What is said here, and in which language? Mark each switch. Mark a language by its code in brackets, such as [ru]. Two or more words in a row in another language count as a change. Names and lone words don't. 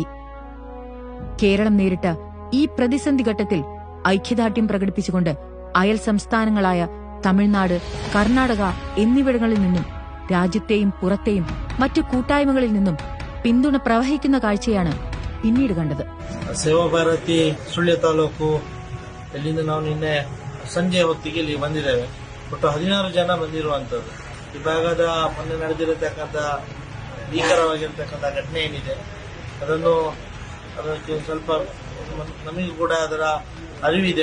[ml] കേരളം നേരിട്ട ഈ പ്രതിസന്ധി ഘട്ടത്തിൽ ഐക്യദാർഢ്യം പ്രകടിപ്പിച്ചുകൊണ്ട് അയൽ സംസ്ഥാനങ്ങളായ തമിഴ്നാട്, കർണാടക എന്നിവിടങ്ങളിൽ നിന്നും രാജ്യത്തെയും പുറത്തെയും മറ്റു കൂട്ടായ്മകളിൽ നിന്നും പിന്തുണ പ്രവഹിക്കുന്ന കാഴ്ചയാണ് പിന്നീട് കണ്ടത്. [kn] ಸೇವಾಭಾರತಿ ಸುಳ್ಯ ತಾಲೂಕು ಇಲ್ಲಿಂದ ನಾವು ನಿನ್ನೆ ಸಂಜೆ ಹೊತ್ತಿಗೆ ಇಲ್ಲಿ ಬಂದಿದ್ದೇವೆ. ಒಟ್ಟು 16 ಜನ ಬಂದಿರುವಂತದ್ದು. ಈ ಭಾಗದ ಮೊನ್ನೆ ನಡೆದಿರತಕ್ಕಂಥ ಭೀಕರವಾಗಿರತಕ್ಕಂಥ ಘಟನೆ ಏನಿದೆ ಅದಕ್ಕೆ ಸ್ವಲ್ಪ ನಮಗೂ ಕೂಡ ಅದರ ಅರಿವಿದೆ.